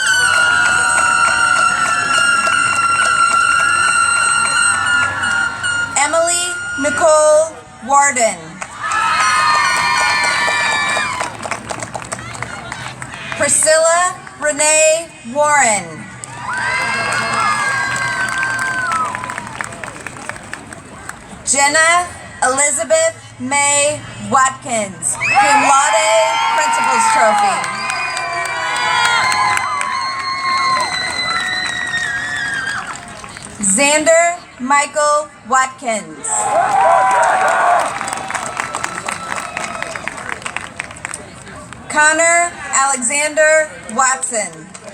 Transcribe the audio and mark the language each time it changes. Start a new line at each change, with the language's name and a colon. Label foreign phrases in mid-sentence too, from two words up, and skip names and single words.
English: Emily Nicole Warden. Priscilla Renee Warren. Jenna Elizabeth May Watkins,
Latin: cum laude,
English: Principal's Trophy. Xander Michael Watkins. Connor Alexander Watson.